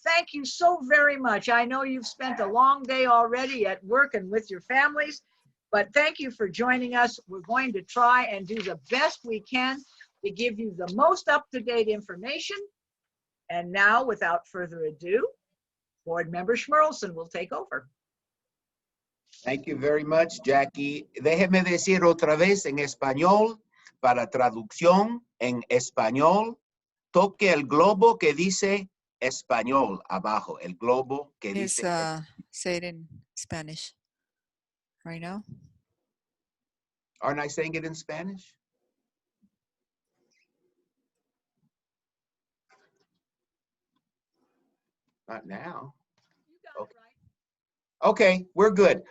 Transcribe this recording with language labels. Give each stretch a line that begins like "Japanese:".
English: Thank you so very much. I know you've spent a long day already at work and with your families, but thank you for joining us. We're going to try and do the best we can to give you the most up-to-date information. And now, without further ado, Board Member Schmerlson will take over. Thank you very much, Jackie.
Spanish: Déjeme decir otra vez en español, para traducción en español. Toque el globo que dice español abajo. El globo que dice.
English: Say it in Spanish right now. Aren't I saying it in Spanish? Not now. Okay. Okay, we're good.